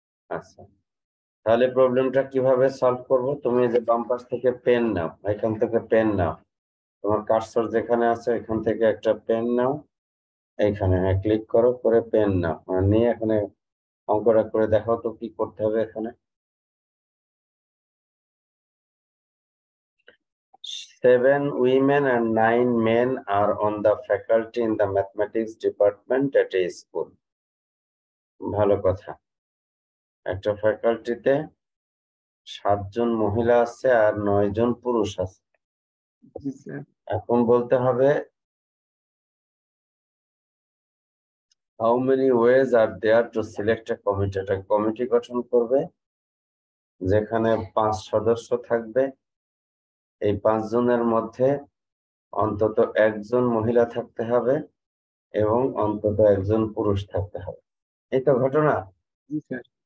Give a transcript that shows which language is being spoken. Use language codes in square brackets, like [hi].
[bn] আচ্ছা, তাহলে প্রবলেমটা কিভাবে সলভ করব? তুমি যে বাম পাশ থেকে পেন নাও, এখান থেকে পেন নাও, তোমার কার্সর যেখানে আছে এখান থেকে একটা পেন নাও, এইখানে হ্যাঁ ক্লিক করো, করে পেন নাও, নিয়ে এখানে অঙ্কটা করে দেখাও তো কি করতে হবে এখানে। [en] 7 women and 9 men are on the faculty in the mathematics department at a school. [bn] ভালো কথা। একটা ফ্যাকাল্টিতে 7 জন মহিলা আছে আর 9 জন পুরুষ আছে। জি স্যার। এখন বলতে হবে [en] how many ways are there to select a committee? [bn] একটা কমিটি গঠন করবে যেখানে 5 সদস্য থাকবে। এই 5 জনের মধ্যে অন্তত একজন মহিলা থাকতে হবে এবং অন্তত একজন পুরুষ থাকতে হবে। এই তো ঘটনা। জি স্যার।